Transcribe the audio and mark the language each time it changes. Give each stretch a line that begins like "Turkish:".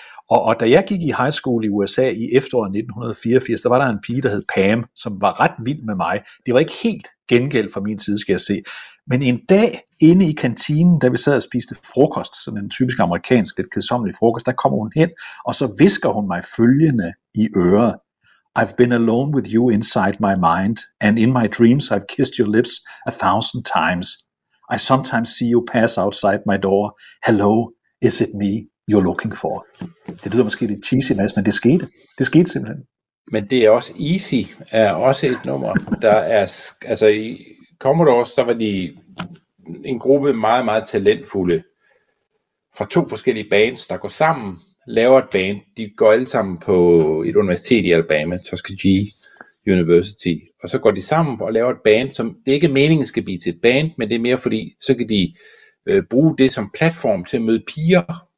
Danish: Og da jeg gik i high school i USA i efteråret 1984, der var der en pige, der hed Pam, som var ret vild med mig. Det var ikke helt gengæld fra min side, skal jeg se. Men en dag inde i kantinen, da vi sad og spiste frokost, sådan en typisk amerikansk, lidt kedsommelig frokost, der kommer hun hen, og så visker hun mig følgende i øret.
English: I've been alone with you inside my mind, and in my dreams I've kissed your lips 1,000 times. I sometimes see you pass outside my door. Hello, is it me you're looking for?
Danish: Det lyder måske lidt cheesy, Mads, men det skete. Det skete simpelthen. Men det er også Easy, er også et nummer, der er, altså i Commodores, der var de en gruppe meget, meget talentfulde fra to forskellige bands, der går sammen, laver et band. De går alle sammen på et universitet i Alabama, Tuskegee University, og så går de sammen og laver et band, som det ikke er meningen skal blive til et band, men det er mere fordi, så kan de bruge det som platform til at møde piger.